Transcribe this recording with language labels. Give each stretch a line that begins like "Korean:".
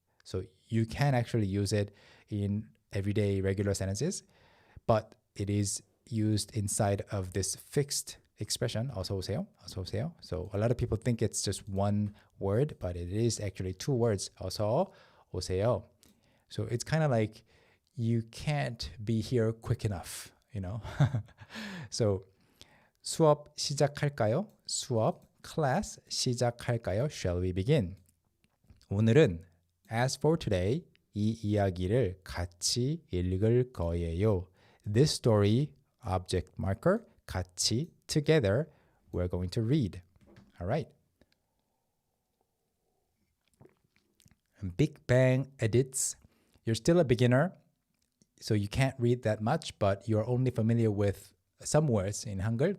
English: So you can actually use it in everyday regular sentences, but it is used inside of this fixed expression,
Korean: 어서 오세요, 어서 오세요.
English: So a lot of people think it's just one word, but it is actually two words,
Korean: 어서 오세요.
English: So it's kind of like you can't be here quick enough, you know?
Korean: So 수업 시작할까요? 수업, class 시작할까요?
English: Shall we begin?
Korean: 오늘은
English: as for today,
Korean: 이 이야기를 같이 읽을 거예요.
English: This story, object marker, 같이, together, we're going to read. All right. Big Bang edits. You're still a beginner, so you can't read that much, but you're only familiar with some words in Hangul.